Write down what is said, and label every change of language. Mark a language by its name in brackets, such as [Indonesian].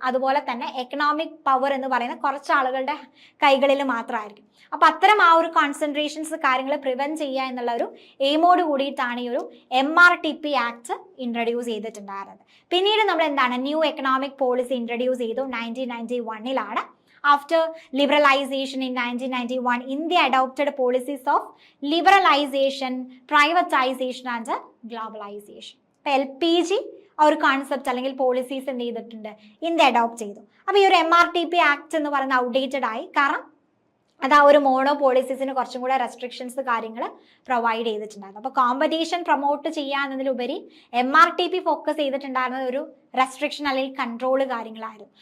[Malayalam] അതുപോലെ തന്നെ economic power എന്ന് പറയുന്ന കുറച്ച് ആളുകളുടെ കൈകളിൽ മാത്രമായിരിക്കും. അപ്പം അത്തരം ആ ഒരു കോൺസെൻട്രേഷൻസ് കാര്യങ്ങൾ പ്രിവെൻറ്റ് ചെയ്യുക എന്നുള്ള ഒരു എയിമോട് കൂടിയിട്ടാണ് ഈ ഒരു MRTP ആക്ട് ഇൻട്രൊഡ്യൂസ് ചെയ്തിട്ടുണ്ടായിരുന്നത്. പിന്നീട് നമ്മൾ എന്താണ് ന്യൂ എക്കണോമിക് പോളിസി ഇൻട്രൊഡ്യൂസ് ചെയ്തു 1991. [English] After liberalization in 1991, India adopted policies of liberalization, privatization and globalization. [Malayalam] അപ്പോൾ LPG ആ ഒരു കോൺസെപ്റ്റ് അല്ലെങ്കിൽ പോളിസീസ് എന്ത് ചെയ്തിട്ടുണ്ട്? ഇന്ത്യ അഡോപ്റ്റ് ചെയ്തു. അപ്പോൾ ഈ ഒരു MRTP ആക്ട് എന്ന് പറയുന്നത് ഔട്ട്ഡേറ്റഡ് ആയി. കാരണം അത് ആ ഒരു മോണോ പോളിസീസിന് കുറച്ചും കൂടെ റെസ്ട്രിക്ഷൻസ് കാര്യങ്ങൾ പ്രൊവൈഡ് ചെയ്തിട്ടുണ്ടായിരുന്നു. അപ്പോൾ കോമ്പറ്റീഷൻ പ്രൊമോട്ട് ചെയ്യാന്നതിലുപരി MRTP ഫോക്കസ് ചെയ്തിട്ടുണ്ടായിരുന്നത് ഒരു റെസ്ട്രിക്ഷൻ അല്ലെങ്കിൽ കൺട്രോൾ കാര്യങ്ങളായിരുന്നു.